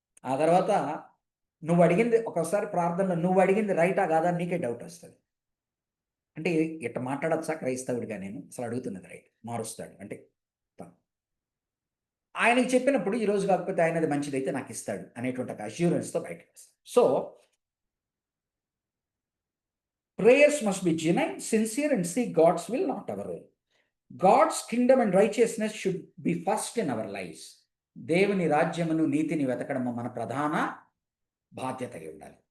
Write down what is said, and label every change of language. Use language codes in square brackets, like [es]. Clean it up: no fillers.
[te] ఆ తర్వాత నువ్వు అడిగింది, ఒకసారి ప్రార్థనలో నువ్వు అడిగింది రైటా కాదా నీకే డౌట్ వస్తుంది. అంటే ఇట్లా మాట్లాడచ్చా క్రైస్తవుడిగా, నేను అసలు అడుగుతున్నది రైట్, మారుస్తాడు. అంటే ఆయనకి చెప్పినప్పుడు ఈరోజు కాకపోతే ఆయనది మంచిదైతే నాకు ఇస్తాడు అనేటువంటి ఒక అష్యూరెన్స్తో బయటకు వస్తాడు. So [en] Prayers must be genuine, sincere, and seek God's will, not our own. God's kingdom and righteousness should be first in our lives. [te] దేవుని రాజ్యమును నీతిని వెతకడము మన ప్రధాన బాధ్యతగా ఉండాలి.